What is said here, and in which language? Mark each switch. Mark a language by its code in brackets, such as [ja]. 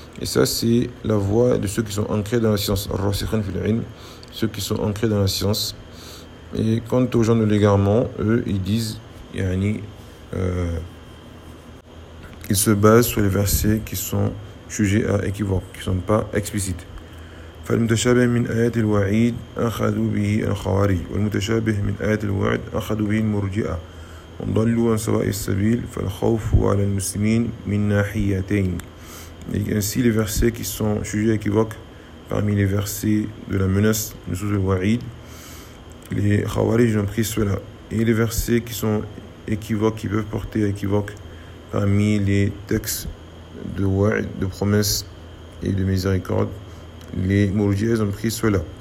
[fr] Et ça, c'est la voie de ceux qui sont ancrés dans la science. Ceux qui sont ancrés dans la science. Et quant aux gens de l'égarement, eux, ils disent, ils se basent sur les versets qui sont sujets à équivoque, qui ne sont pas explicites. [ar] فالمتشابه من آيات الوعيد أخذوا به الخوارج، والمتشابه من آيات الوعد أخذوا به المرجئة، وضلوا عن سواء السبيل. فالخوف على المسلمين من ناحيتين. [fr] Et ainsi les versets qui sont sujets à équivoque parmi les versets de la menace de Sourate Al-Wa'id, les Khawarij ont pris cela. Et les versets qui sont équivoques, qui peuvent porter à équivoque parmi les textes de Wa'id, de promesses et de miséricorde, les Murji'ahs ont pris cela.